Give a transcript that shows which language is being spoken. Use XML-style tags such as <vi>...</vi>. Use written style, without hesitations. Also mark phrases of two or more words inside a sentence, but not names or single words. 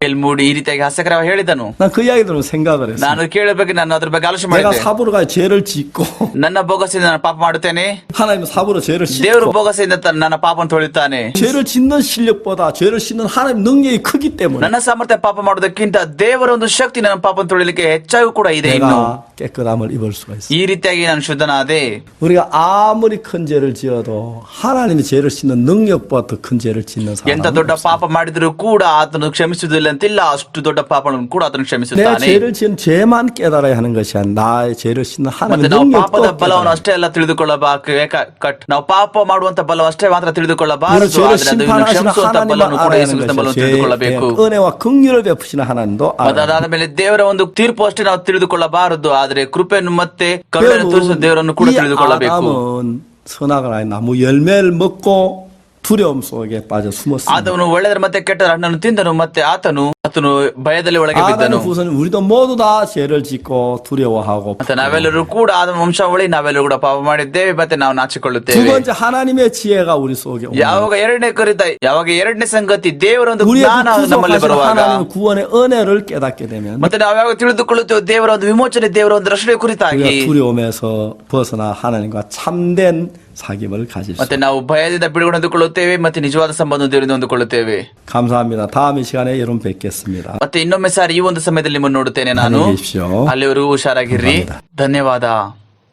<kn>ಮೂಡಿ ಈ ರೀತಿಯಾಗಿ ಹಾಸ್ಯಕರವಾಗಿ ಹೇಳಿದನು.</kn> <ko>난 그 이야기 들으면 생각을 했어.</ko> <kn>ನಾನು ಕೇಳಬೇಕು, ನಾನು ಅದ್ರ ಬಗ್ಗೆ ಆಲೋಚನೆ</kn> <ko>내가</ko> <kn>ಮಾಡಿದೆ.</kn> <ko>삽으로 가 죄를 짓고</ko> <kn>ನನ್ನ ಬೊಗಸೆಯಿಂದ ನಾನು ಪಾಪ ಮಾಡುತ್ತೇನೆ,</kn> <ko>하나님은 삽으로 죄를</ko> <kn>ದೇವರು</kn> <ko>씻고</ko> <kn>ಬೊಗಸೆಯಿಂದ ನನ್ನ ಪಾಪವನ್ನು ತೊಳಿತಾನೆ.</kn> <ko>죄를 짓는 실력보다 죄를 씻는 하나님 능력이 크기 때문에</ko> <kn>ನನ್ನ ಸಾಮರ್ಥ್ಯ ಪಾಪ ಮಾಡೋದಕ್ಕಿಂತ ದೇವರ ಒಂದು ಶಕ್ತಿ ನನ್ನ ಪಾಪವನ್ನು ತೊಳಿಲಿಕ್ಕೆ ಹೆಚ್ಚಾಗಿ ಕೂಡ ಇದೆ. ಇನ್ನು</kn> <ko>내가 깨끗함을 입을 수가 있어.</ko> <kn>ಈ ರೀತಿಯಾಗಿ ನಾನು ಶುದ್ಧನಾದೆ.</kn> <ko>우리가 아무리 큰 죄를 지어도 하나님이 죄를 씻는 능력보다 더 큰 죄를 짓는</ko> <kn>ಎಂತ</kn> <ko>사람은</ko> <kn>ದೊಡ್ಡ</kn> <ko>없어요.</ko> <kn>ಪಾಪ ಮಾಡಿದ್ರು ಕೂಡ ಆತನು ಕ್ಷಮಿಸುವುದಿಲ್ಲ ಅಂತಿಲ್ಲ, ಅಷ್ಟು ದೊಡ್ಡ ಪಾಪಗಳನ್ನು ಕೂಡ ಆತನು</kn> <ko>내가</ko> <kn>ಕ್ಷಮಿಸುತ್ತಾನೆ.</kn> <ko>죄를 지은 죄만 깨달아야 하는 것이 아니라 나의 죄를 씻는</ko> <kn>ಮತ್ತೆ</kn> <ko>하나님의</ko> <kn>ನಾವು</kn> <ko>능력도</ko> <kn>ಪಾಪದ ಬಲವನ್ನು</kn> <ko>깨달아야</ko> <kn>ಅಷ್ಟೇ ಎಲ್ಲ ತಿಳಿದುಕೊಳ್ಳಬೇಕು. ನಾವು ಪಾಪ ಮಾಡುವಂತ ಬಲ ಅಷ್ಟೇ ಮಾತ್ರ</kn> <ko>우리</ko> <kn>ತಿಳಿದುಕೊಳ್ಳಬಾರದು,</kn> <ko>죄를</ko> <kn>ಆದ್ರೆ ಅದನ್ನು</kn> <ko>심판하시는</ko> <kn>ಕ್ಷಮಿಸುವಂತ</kn> <ko>하나님만</ko> <kn>ಬಲವನ್ನು ಕೂಡ</kn> <ko>알아야</ko> <kn>ಯೇಸು</kn> <ko>하는</ko> <kn>ಕ್ರಿಸ್ತನ ಬಲವನ್ನು</kn> <ko>것이죠.</ko> <kn>ತಿಳಿದುಕೊಳ್ಳಬೇಕು.</kn> <ko>은혜와 긍휼을 베푸시는 하나님도</ko> <kn>ಮತ್ತೆ</kn> <ko>알아야</ko> <kn>ಅದಾದ ಮೇಲೆ ದೇವರ ಒಂದು ತೀರ್ಪು ಅಷ್ಟೇ ನಾವು ತಿಳಿದುಕೊಳ್ಳಬಾರದು, ಆದ್ರೆ ಕೃಪೆಯನ್ನು ಮತ್ತೆ ಕರುಣೆಯನ್ನು ತೋರಿಸುವ ದೇವರನ್ನು ಕೂಡ</kn> <ko>이</ko> <kn>ತಿಳಿದುಕೊಳ್ಳಬೇಕು.</kn> <ko>아담은 선악을 아닌 나무 열매를 먹고 두려움 속에 빠져 숨었습니다.</ko> <kn>ಆತನು ಒಳ್ಳೆಯದರ ಮತ್ತೆ ಕೆಟ್ಟದರ ಹಣ್ಣನ್ನು ತಿಂದನು, ಮತ್ತೆ ಆತನು ಭಯದಲ್ಲಿ ಒಳಗೆ ಬಿದ್ದನು.</kn> <ko>아담의 후손 우리도 모두 다 죄를 짓고 두려워하고</ko> <kn>ಮತ್ತೆ ನಾವೆಲ್ಲರೂ ಕೂಡ ಆದ ವಂಶಾವಳಿ, ನಾವೆಲ್ಲರೂ ಕೂಡ ಪಾಪ ಮಾಡಿದ್ದೇವೆ, ಮತ್ತೆ ನಾವು</kn> <ko>두</ko> <kn>ನಾಚಿಕೊಳ್ಳುತ್ತೇವೆ.</kn> <ko>번째 하나님의 지혜가 우리 속에 오면</ko> <kn>ಯಾವಾಗ ಎರಡನೇ ಸಂಗತಿ ದೇವರ ಒಂದು</kn> <ko>우리의</ko> <kn>ಜ್ಞಾನ ನಮ್ಮಲ್ಲಿ</kn> <ko>구속하신</ko> <kn>ಬರುವಾಗ,</kn> <ko>하나님의 구원의 은혜를 깨닫게 되면</ko> <kn>ಮತ್ತೆ ನಾವು ಯಾವಾಗ ತಿಳಿದುಕೊಳ್ಳುತ್ತೇವೆ ದೇವರ ಒಂದು ವಿಮೋಚನೆ, ದೇವರ ಒಂದು ರಕ್ಷಣೆ ಕುರಿತಾಗಿ,</kn> <ko>우리가 두려움에서 벗어나 하나님과 참된 사귐을 가질 수</ko> <kn>ಮತ್ತೆ ನಾವು ಭಯದಿಂದ ಬಿಡುಗಡೆ ಹೊಂದಿಕೊಳ್ಳುತ್ತೇವೆ, ಮತ್ತೆ ನಿಜವಾದ ಸಂಬಂಧ ದೇವರಿಂದ ಹೊಂದಿಕೊಳ್ಳುತ್ತೇವೆ.</kn> <ko>감사합니다. 다음 이 시간에 여러분 뵙겠습니다.</ko> <kn>ಮತ್ತೆ ಇನ್ನೊಮ್ಮೆ ಸಾರಿ ಈ ಒಂದು ಸಮಯದಲ್ಲಿ ನಿಮ್ಮನ್ನು ನೋಡುತ್ತೇನೆ ನಾನು.</kn> <ko>안녕히 계십시오.</ko> <kn>ಅಲ್ಲಿವರೆಗೂ ಹುಷಾರಾಗಿರ್ರಿ. ಧನ್ಯವಾದ.</kn>